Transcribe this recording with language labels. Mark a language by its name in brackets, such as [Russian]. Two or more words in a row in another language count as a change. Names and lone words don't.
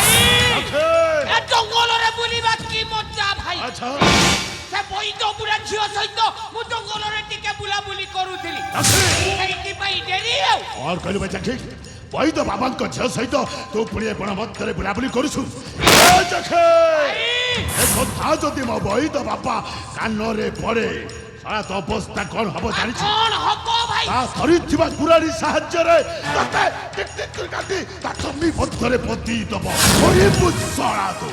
[Odia] ବୁଲିବା କି ମଜା ଭାଇ। अच्छा ସେ ବୈଦ ବୁଢା ଝିଅ ସହିତ ମୁଁ ଜଙ୍ଗଲରେ ଟିକେ ବୁଲାବୁଲି କରୁଥିଲି ସେଇଥିପାଇଁ ଡେରି ଆଉ ଆଉ କହଲୁ ବଚ୍ଚା ଠିକ ବୈଦ ବାବାଙ୍କ ଝିଅ ସହିତ ତୁ ପୁଣି ବଣ ମଧ୍ୟରେ ବୁଲାବୁଲି କରୁଛୁ ଏ କଥା ଯଦି ମୋ ବୈଦ ବାପା କାନରେ ପଡେ ସାରା ତ ଅବସ୍ଥା କଣ ହବ ଜାଣିଛୁ କଣ ହବ ଭାଇ ତା ଧରିଥିବା କୁରାଢୀ ସାହାଯ୍ୟରେ ତତେ ଟିକ ଟିକ କରି କାଟି ତା ଜମି ମଧ୍ୟରେ ପୋତି ଦବ କରିବୁ ଶଳା ତୁ